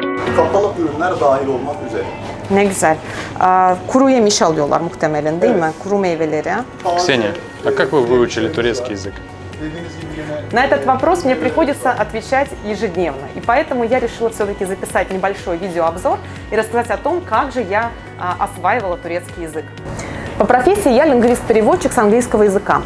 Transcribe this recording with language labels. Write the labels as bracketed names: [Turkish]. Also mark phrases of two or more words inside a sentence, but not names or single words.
[Turkish] kapalı ürünler dahil olmak üzere. Ne güzel. Kuru yemiş alıyorlar muhtemelen değil mi? Kuru meyveleri. [Russian] Ксения, а как вы выучили турецкий язык? На этот вопрос мне приходится отвечать ежедневно. И поэтому я решила все-таки записать небольшой видеообзор и рассказать о том, как же я осваивала турецкий язык. По профессии я лингвист-переводчик с английского языка.